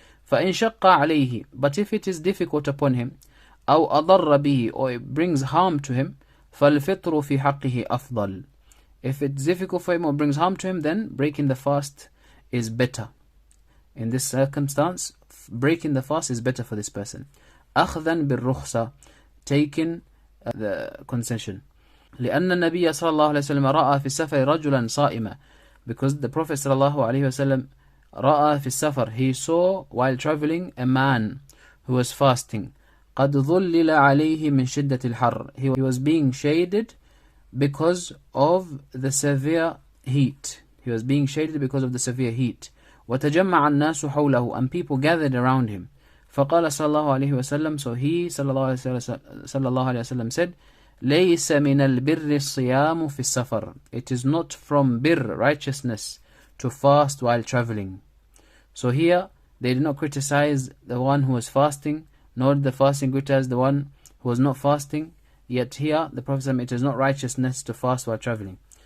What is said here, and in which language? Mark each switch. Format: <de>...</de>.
<ar>فإن شق عليه,</ar> <en>but if it is difficult upon him,</en> <ar>أو أضر به,</ar> <en>or it brings harm to him,</en> <ar>فالفطر في حقه أفضل.</ar> <en>If it's difficult for him or brings harm to him, then breaking the fast is better. In this circumstance, breaking the fast is better for this person.</en> <ar>أخذا بالرخصة,</ar> <en>taking the concession.</en> <ar>لأن النبي صلى الله عليه وسلم رأى في السفر رجلا صائما,</ar> <en>because the Prophet</en> <ar>صلى الله عليه وسلم رأى في السفر,</ar> <en>he saw while traveling a man who was fasting.</en> <ar>قد ظلل عليه من شدة الحر,</ar> <en>he was being shaded because of the severe heat. He was being shaded because of the severe heat.</en> <ar>وتجمع الناس حوله,</ar> <en>and people gathered around him.</en> <ar>فقال صلى الله عليه وسلم,</ar> <en>so he</en> <ar>صلى الله عليه وسلم</ar> <en>said,</en> <ar>ليس من البر الصيام في السفر.</ar> <en>It is not from bir, righteousness, to fast while traveling. So here they did not criticize the one who was fasting, nor did the fasting criticize the one who was not fasting. Yet here the Prophet said it is not righteousness to fast while traveling.</en>